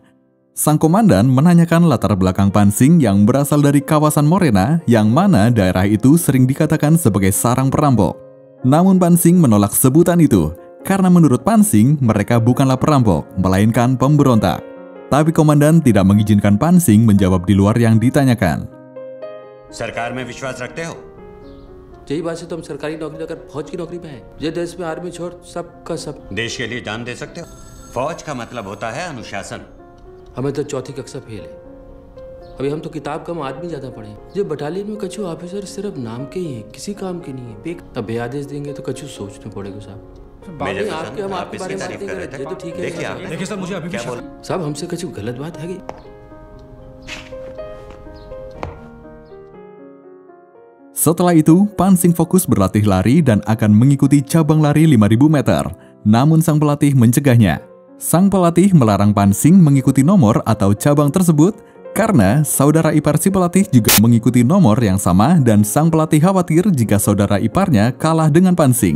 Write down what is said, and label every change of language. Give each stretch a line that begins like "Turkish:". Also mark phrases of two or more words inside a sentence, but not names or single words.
Indonesian: Sang komandan menanyakan latar belakang Pan Singh yang berasal dari kawasan Morena, yang mana daerah itu sering dikatakan sebagai sarang perampok. Namun Pan Singh menolak sebutan itu, karena menurut Pan Singh mereka bukanlah perampok, melainkan pemberontak. Tapi komandan tidak mengizinkan Pan Singh menjawab di luar yang ditanyakan.
Hindi: सरकार में विश्वास रखते हो? यही बात से तो हम सरकारी नौकरी अगर फौज की नौकरी में है, ये देश में आर्मी छोड़ सब का सब. देश के लिए जान दे सकते हो? फौज का मतलब होता है अनुशासन. हमें तो 4th कक्षा फेल है. अभी हम तो किताब कम आदमी ज्यादा पढ़े. ये बटालियन में कछु ऑफिसर सिर्फ नाम के ही हैं, किसी काम के नहीं है. अब आदेश देंगे तो कछु सोचना पड़ेगा साहब. हम आपके बारे में बात कर रहे थे, तो ठीक है. देखिए सर, मुझे अभी भी साहब हमसे कछु गलत बात है.
Indonesian: Setelah itu, Pan Singh fokus berlatih lari dan akan mengikuti cabang lari 5.000 meter. Namun sang pelatih mencegahnya. Sang pelatih melarang Pan Singh mengikuti nomor atau cabang tersebut karena saudara ipar si pelatih juga mengikuti nomor yang sama dan sang pelatih khawatir jika saudara iparnya kalah dengan Pan Singh.